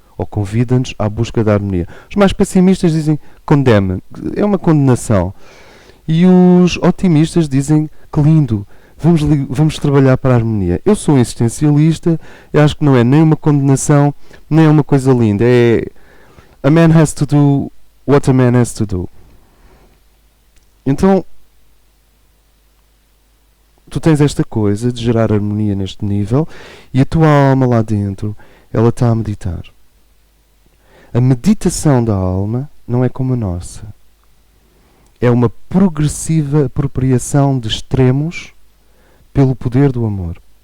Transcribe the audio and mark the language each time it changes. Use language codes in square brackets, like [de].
[pt] Ou convida-nos à busca da harmonia. Os mais pessimistas dizem condena, é uma condenação. E os otimistas dizem que lindo, vamos trabalhar para a harmonia. Eu sou um existencialista e acho que não é nem uma condenação, nem é uma coisa linda. [en] É a man has to do what a man has to do. [pt] Então, tu tens esta coisa de gerar harmonia neste nível e a tua alma lá dentro, ela está a meditar. A meditação da alma não é como a nossa. É uma progressiva apropriação de extremos pelo poder do amor.